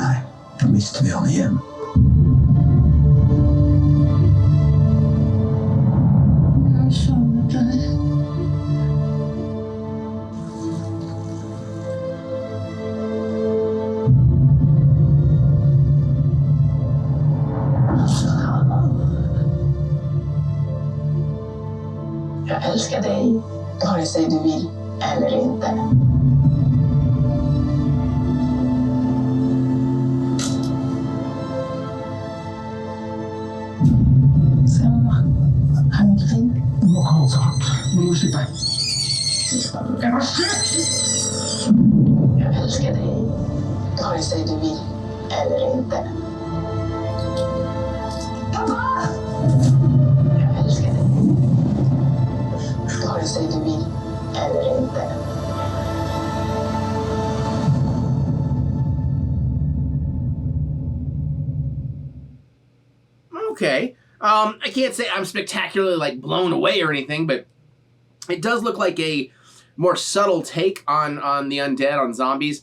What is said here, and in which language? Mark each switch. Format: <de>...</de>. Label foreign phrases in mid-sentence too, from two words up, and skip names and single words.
<no>Nei, da mister vi han igjen. Jeg har savnet deg.</no> <sv>Jag älskar dig, vare sig du vill eller inte.</sv> <no>Se mamma, er du ikke fin? Du må ha så hardt. Du må slippe.</no> <sv>Jag älskar dig, vare sig du vill eller inte. Jag älskar dig, vare sig du vill eller inte.</sv> <en>Okay. I can't say I'm spectacularly blown away or anything, but it does look like a more subtle take on the undead, on zombies.</en>